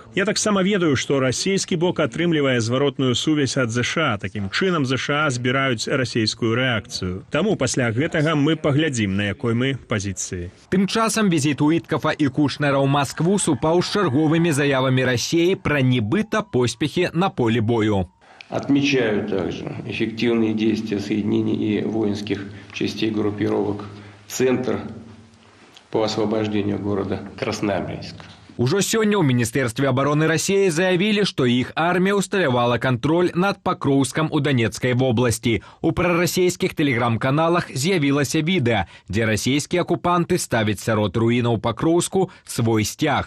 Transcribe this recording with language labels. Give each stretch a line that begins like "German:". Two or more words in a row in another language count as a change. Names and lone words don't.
Belarusian: Я таксама ведаю, што расійскі бок атрымлівае зваротную сувязь ад ЗША. Такім чынам ЗША збіраюць расійскую рэакцыю. Таму пасля гэтага мы паглядзім, на якой мы пазіцыі. Тым часам візіт Уіткафа і Кушнера ў Маскву супаў з чарговымі заявамі Расіі пра нібыта поспехі на полі бою.
Russian: Отмечаю также эффективные действия соединений и воинских частей группировок «Центр» по освобождению города Красноармейск.
Belarusian: Ужо сёння ў Міністэрстве абароны Расіі заявілі, што іх армія ўсталявала кантроль над Пакроўскам у Донецкай вобласці. У прарасійскіх тэлеграм-каналах з'явілася відэа, дзе расійскія акупанты ставяць сярод руінаў Пакроўску свой сцяг.